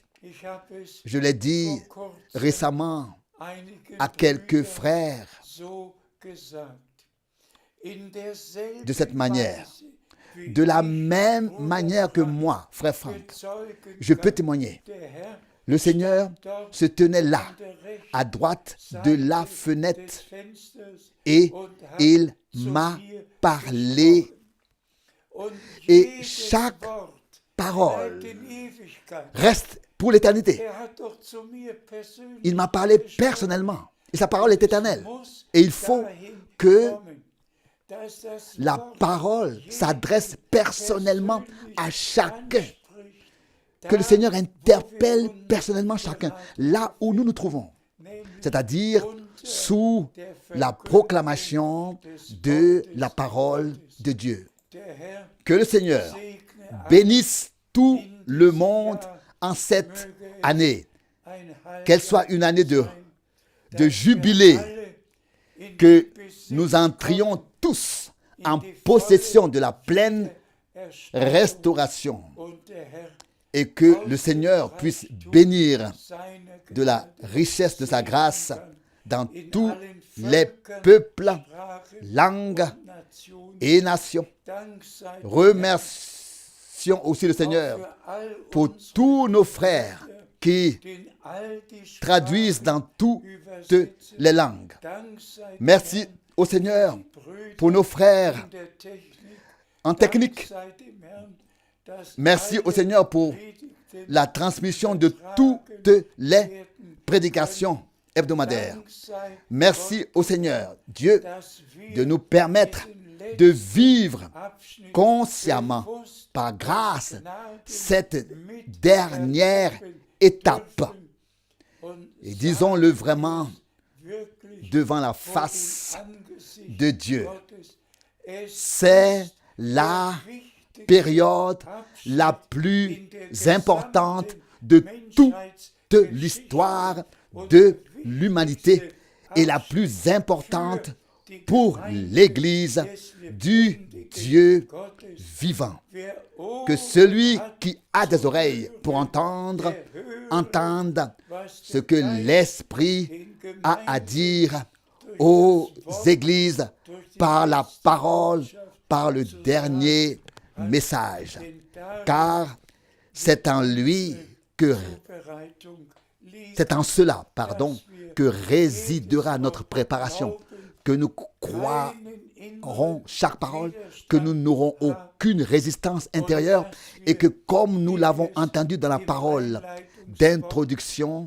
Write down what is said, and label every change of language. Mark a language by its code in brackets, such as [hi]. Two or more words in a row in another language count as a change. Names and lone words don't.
[fr] Je l'ai dit récemment à quelques frères de cette manière. De la même manière que moi, frère Franck, je peux témoigner. Le Seigneur dort se tenait là, [de] an der rechten [fr] à droite de la [de] Seite [fr] fenêtre, [de] des Fensters [fr] et [de] und hat [fr] il [de] zu [fr] m'a [de] mir [fr] parlé. [de] gesprochen. Und [fr] Et [de] jedes [fr] chaque [de] Wort [fr] parole [de] bleibt in Ewigkeit. [fr] reste pour l'éternité. [de] Hat doch zu mir persönlich [fr] Il m'a parlé [de] gesprochen. [fr] personnellement. Et sa parole est éternelle. [de] Muss [fr] Et il faut [de] dahin [fr] que [de] kommen, dass das [fr] la [de] Wort [fr] parole [de] jeden [fr] s'adresse personnellement à [de] persönlich [fr] chacun. [de] anspricht. [fr] Que le [de] Da, [fr] Seigneur [de] wo wir [fr] interpelle [de] uns [fr] personnellement chacun, là où nous nous trouvons. [de] nämlich [fr] C'est-à-dire [de] unter [fr] sous [de] der [fr] la [de] Verkündigung [fr] proclamation [de] des [fr] de [de] Wortes [fr] la parole [de] Gottes. [fr] de Dieu. [de] Der Herr [fr] Que le Seigneur [de] segne alle [fr] bénisse tout le monde en cette année. [de] ein Heil [fr] Qu'elle soit une année de [de] dass [fr] jubilé, [de] wir alle in [fr] que [de] den Besitz [fr] nous entrions [de] kommen, [fr] tous [de] in [fr] en [de] die [fr] possession [de] volle [fr] de la pleine [de] Erstauung [fr] restauration [de] und der Herr [fr] et que le Seigneur puisse bénir [de] seine [fr] de la [de] Gnade [fr] richesse de sa grâce dans [de] in [fr] tous [de] allen [fr] les [de] Völkern, [fr] peuples, [de] Sprachen [fr] langues [de] und Nationen. [fr] et nations. [de] Dank sei dem Herrn [fr] Remercions aussi le [de] auch [fr] Seigneur [de] für all [fr] pour [de] unsere [fr] tous nos frères qui [de] den all die [fr] traduisent [de] Sprachen [fr] dans toutes [de] übersetzen. [fr] les langues. [de] Dank sei dem [fr] Merci [de] Herrn [fr] au Seigneur [de] für die Brüder [fr] pour nos frères [de] in der Technik. [fr] en [de] Dank [fr] technique. [de] sei dem Herrn, dass [fr] Merci au [de] alle [fr] Seigneur pour [de] Predigten [fr] la transmission de toutes les prédications hebdomadaires. [de] Dank sei [fr] Merci au Seigneur, Dieu, [de] dass wir [fr] de nous permettre [de] diesen [fr] de [de] letzten [fr] vivre [de] Abschnitt [fr] consciemment, [de] bewusst [fr] par grâce, [de] Gnaden [fr] cette [de] mit [fr] dernière [de] erleben [fr] étape. [de] dürfen und [fr] Et disons-le vraiment [de] wirklich [fr] devant la [de] vor dem [fr] face [de] Angesicht [fr] de Dieu. [de] Gottes. Es [fr] C'est [de] ist [fr] la [de] der wichtigste [fr] période [de] Abschnitt [fr] la [de] in [fr] plus [de] der [fr] importante [de] gesamten [fr] de toute [de] Menschheitsgeschichte [fr] l'histoire [de] und [fr] de [de] der [fr] l'humanité [de] wichtigste [fr] et la [de] Abschnitt [fr] plus importante [de] für die [fr] pour [de] Gemeinde [fr] l'Église [de] des [fr] du [de] lebendigen [fr] Dieu [de] Gottes. [fr] vivant. [de] Wer [fr] Que [de] Ohren [fr] celui [de] hat, [fr] qui a des oreilles pour entendre, [de] der höre, [fr] entende [de] was [fr] ce [de] der [fr] que [de] Geist [fr] l'Esprit [de] den [fr] a à [de] Gemeinden [fr] dire aux églises par la parole, par le dernier message. [de] den Tag [fr] Car c'est en lui que [de] Vorbereitung liegt, [fr] c'est en cela, que résidera notre préparation, que nous croirons chaque parole, que nous n'aurons aucune résistance intérieure et que comme nous l'avons entendu dans la parole d'introduction,